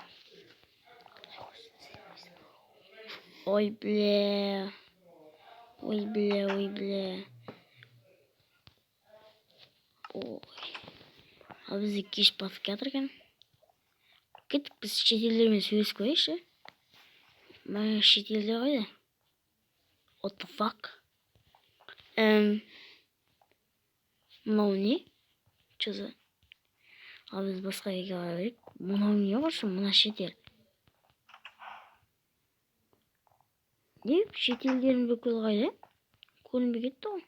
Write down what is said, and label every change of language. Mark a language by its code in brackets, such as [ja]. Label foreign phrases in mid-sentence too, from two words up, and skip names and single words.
[ru] Ой бле. [kk] Ал бізде кеш батып жатыр екен. Кеттік, біз шетелдермен сөйлесіп көрейікші. Мына шетелде қайда? [en] What the fuck? [kk] Мынау не? [ru] Че за? [kk] Ал біз басқа үйге бара берейік. Мынау не болшы? Мына шетел. Не? Шетелдердің бүкіл қайда? Көрінбей кетті ғой.